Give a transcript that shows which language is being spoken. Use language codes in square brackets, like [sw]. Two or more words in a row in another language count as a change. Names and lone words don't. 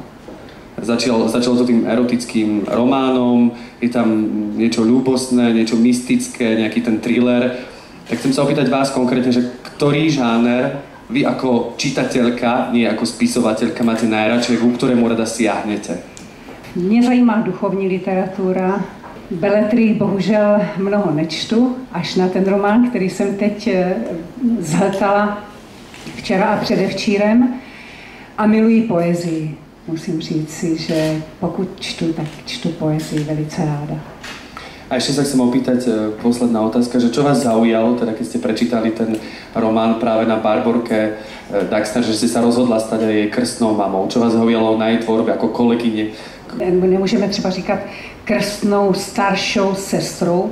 [sk] Začalo to tým erotickým románom, je tam niečo ľúbostné, niečo mystické, nejaký ten thriller. Tak chcem sa opýtať vás konkrétne, že ktorý žáner vy ako čitateľka, nie ako spisovateľka, máte najradšej, ku ktorému rada siahnete? [cs] Mě zajímá duchovní literatúra. Beletrii bohužel mnoho nečtu, až na ten román, který jsem teď zhltala včera a předevčírem. A miluji poezii. Musím říct si, že pokud čtu, tak čtu poezii velice ráda. [sk] A ešte sa chcem opýtať, posledná otázka, že čo vás zaujalo, teda keď ste prečítali ten román práve na Barborke Daxner, že ste sa rozhodla stať aj jej krstnou mamou. Čo vás zaujalo na jej tvorbe ako kolegyne? [cs] Nemůžeme třeba říkat krstnou staršou sestrou.